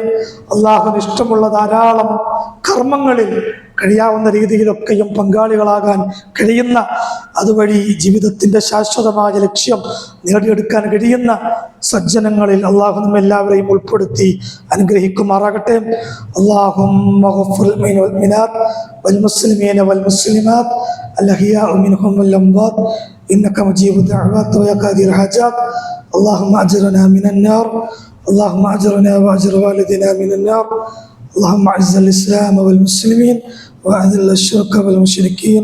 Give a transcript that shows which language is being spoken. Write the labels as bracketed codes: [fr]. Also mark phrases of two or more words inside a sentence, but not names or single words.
[ml] അള്ളാഹുവിന് ഇഷ്ടമുള്ള ധാരാളം കർമ്മങ്ങളിൽ കഴിയാവുന്ന രീതിയിലൊക്കെയും പങ്കാളികളാകാൻ കഴിയുന്ന, അതുവഴി ജീവിതത്തിൻ്റെ ശാശ്വതമായ ലക്ഷ്യം നേടിയെടുക്കാൻ കഴിയുന്ന സജ്ജനങ്ങളിൽ അള്ളാഹു നമ്മെല്ലാവരെയും ഉൾപ്പെടുത്തി അനുഗ്രഹിക്കുമാറാകട്ടെ. [ar] اللهم اغفر للمؤمنين والمؤمنات والمسلمين والمسلمات الأحياء منهم والأموات إنك مجيب الدعوات ويا قاضي الحاجات. اللهم أجرنا من النار، اللهم أجرنا وأجر والدنا من النار. اللهم أعز الإسلام والمسلمين وأذل الشرك والمشركين.